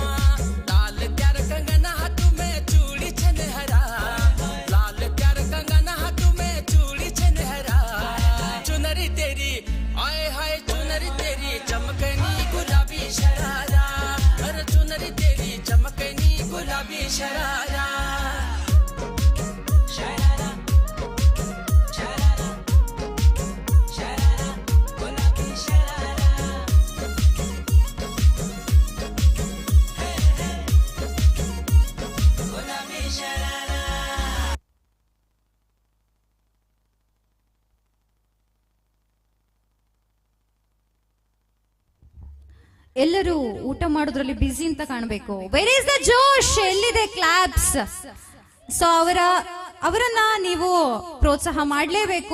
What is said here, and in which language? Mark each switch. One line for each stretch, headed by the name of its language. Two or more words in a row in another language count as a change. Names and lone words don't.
Hindi: लाल त्यार कंगना हाथ में चूड़ी छनहरा, लाल त्यार कंगना हाथ में चूड़ी छनहरा. चुनरी तेरी आए हाय चुनरी तेरी चमकनी गुलाबी शरारा, अरे चुनरी तेरी चमकनी गुलाबी शरारा. शरारा शरारा शरारा गुलाबी शरारा. हे हे गुलाबी शरारा.
Kannada: ಎಲ್ಲರೂ ಊಟ ಮಾಡೋದ್ರಲ್ಲಿ ಬಿಸಿ ಅಂತ ಕಾಣಬೇಕು.
English: where is the josh,
Kannada: ಎಲ್ಲಿದೆ ಕ್ಲಾಪ್ಸ್? ಸೊ ಅವರನ್ನ ನೀವು ಪ್ರೋತ್ಸಾಹ ಮಾಡಲೇಬೇಕು.